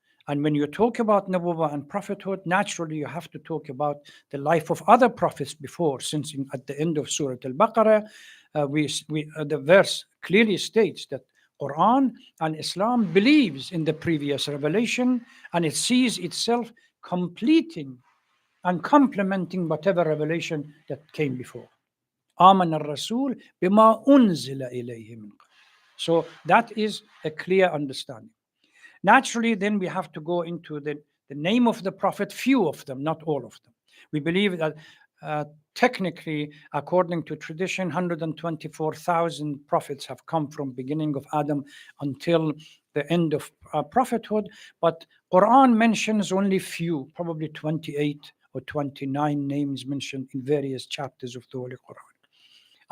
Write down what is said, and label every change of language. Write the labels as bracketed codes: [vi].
[en] And when you talk about Nubuwwah and prophethood, naturally you have to talk about the life of other prophets before, since at the end of Surah Al-Baqarah, the verse clearly states that Quran and Islam believes in the previous revelation, and it sees itself completing and complementing whatever revelation that came before. [ar] آمن الرسول بما أنزل إليه من قبل. [en] So that is a clear understanding. Naturally, then we have to go into the name of the prophet, few of them, not all of them. We believe that technically, according to tradition, 124,000 prophets have come from beginning of Adam until the end of prophethood, but Quran mentions only few, probably 28 or 29 names mentioned in various chapters of the Holy Quran.